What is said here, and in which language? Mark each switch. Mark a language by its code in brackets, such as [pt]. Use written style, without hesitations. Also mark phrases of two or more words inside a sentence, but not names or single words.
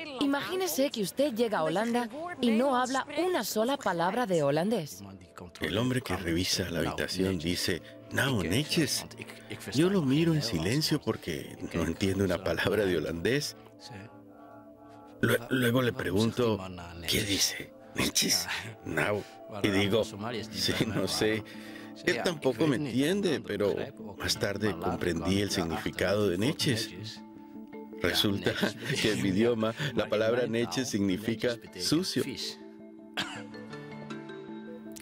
[es] Imagínese que usted llega a Holanda y no habla una sola palabra de holandés. El hombre que revisa la habitación dice, [nl] "Nou, netjes". [es] Yo lo miro en silencio porque no entiendo una palabra de holandés. Luego le pregunto, ¿qué dice? [nl] Netjes, nou. [es] Y digo, sí, no sé. Él tampoco me entiende, pero más tarde comprendí el significado de netjes. Resulta que en mi idioma la palabra netjes significa sucio.